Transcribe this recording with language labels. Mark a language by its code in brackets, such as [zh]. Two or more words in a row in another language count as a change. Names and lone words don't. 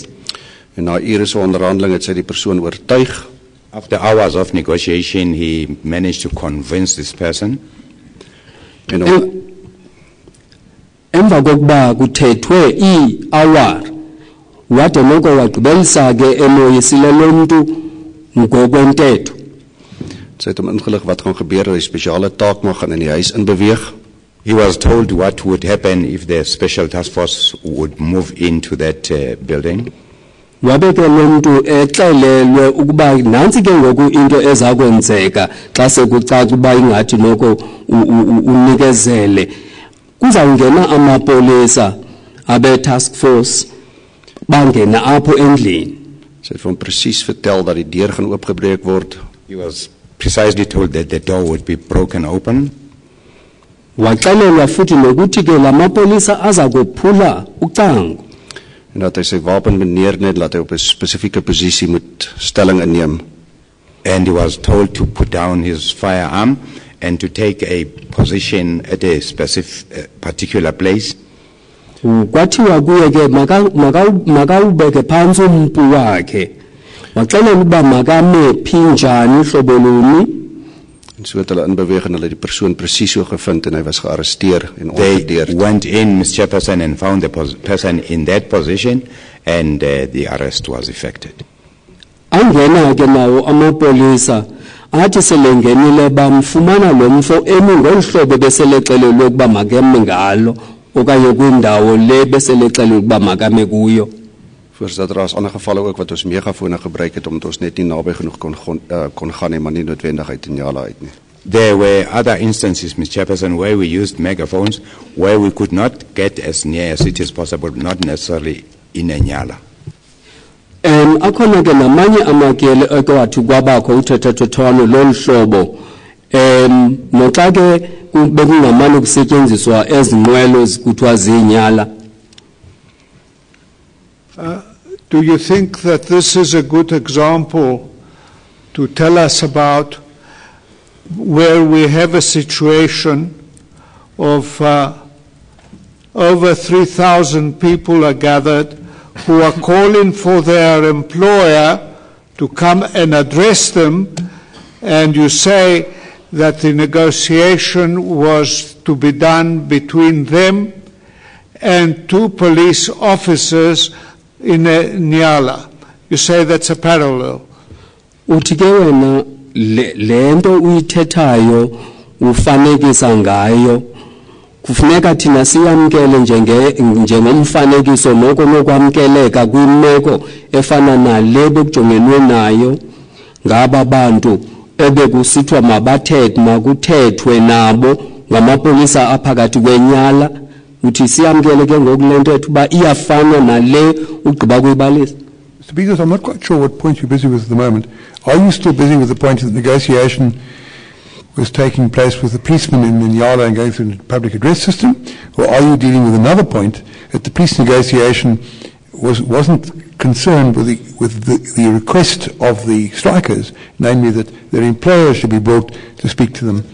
[af] En na ure se onderhandeling het sy die persoon oortuig. [en] After hours of negotiation, he managed to convince this person. [xh] Emva kokuba kuthethwe ii-hour wade noko wagqibelisa ke emoyisile lo mntu ngokwentetho. [af] Sy het hom ingelig wat gaan gebeur, die spesiale taak mag gaan in die huis inbeweeg. [en] He was told what would happen if the special task force would move into that building. [xh] Wabe ke lo mntu exelelwe ukuba nantsi ke ngoku into eza kwenzeka xa sekucaca uba ingathi noko unikezele. Kuzawungena amapolisa abe [en] task force [xh] bangena apho endlini. [af] Sy het hom presies vertel dat die deur gaan oopgebreek word. [en] He was precisely told that the door would be broken open. [xh] Waxelelwa futhi nokuthi ke la mapolisa aza kophula ucango. [af] En dat hy sy wapen neernet, laat hy op 'n spesifieke posisie moet stelling inneem. [en] And he was told to put down his firearm and to take a position at a specific particular place. [xh] Kwathiwa kuye ke makawubeke phantsi umpu wakhe. Waxelela uba makame phi njani uhlobo luni. [af] En so het hulle inbeweeg en hulle die persoon presies so gevind en hy was gearresteer en ongedeerd. [en] They went in, Mr. Chairperson, and found the person in that position, and the arrest was effected. [xh] Angena ke nawo amapolisa athi selengenile bamfumana lo mfo emi ngolu hlobo beselexelelwe ukuba makeme ngalo okanye kwindawo le beselexelelwe ukuba makame kuyo. [af] Voorsitter, daar is ander gevalle ook wat ons megafone gebruik het omdat ons net nie naby genoeg kon gaan nie, maar nie noodwendig uit Nyala uit nie. [en] There were other instances, Mr. Chairperson, where we used megaphones where we could not get as near as it is possible, not necessarily in Nyala. [xh] Akhona ke namanye amakele ekwathi kwabakho uthethathethwano lolu hlobo noxa ke bekungamane kusetyenziswa ezinqwelo kuthiwa ziinyala. [en] Do you think that this is a good example to tell us about where we have a situation of over 3,000 people are gathered who are calling for their employer to come and address them, and you say that the negotiation was to be done between them and two police officers in Nyala? You say that's a parallel. [xh] Uthi ke wena lento uyithethayo ufanekisa ngayo kufuneka thina siyamkele njengomfanekiso noko nokwamkeleka kwimeko efana nale bekujongenwe nayo ngaba bantu ebekusithwa makuthethwe nabo ngamapolisa aphakathi kwenyala. Uthi siyamkele ke ngokulento ethu ba iyafana nale ugqiba kuyibalisa. [en] Mr. Bezos, I'm not quite sure what point you're busy with at the moment. Are you still busy with the point that the negotiation was taking place with the policemen in Nyala and going through the public address system? Or are you dealing with another point that the police negotiation wasn't concerned with the request of the strikers, namely that their employer should be brought to speak to them.